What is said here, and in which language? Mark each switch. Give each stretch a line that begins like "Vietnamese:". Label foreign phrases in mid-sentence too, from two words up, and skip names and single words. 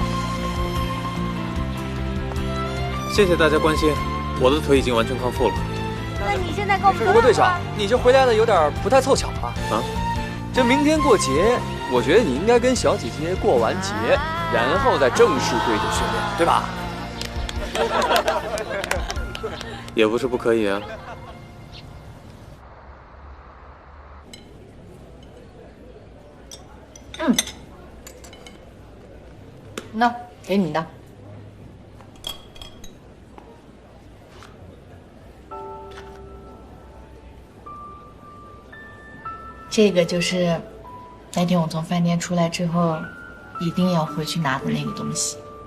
Chinese: 謝謝大家關心，我的腿已經完全康復了。那你現在跟我們不過隊長，你這回來的有點不太湊巧啊！啊，這明天過節，我覺得你應該跟小姐姐過完節，然後再正式對着訓練，對吧？也不是不可以啊。嗯，那给你的。这个就是那天我从饭店出来之后，一定要回去拿的那个东西。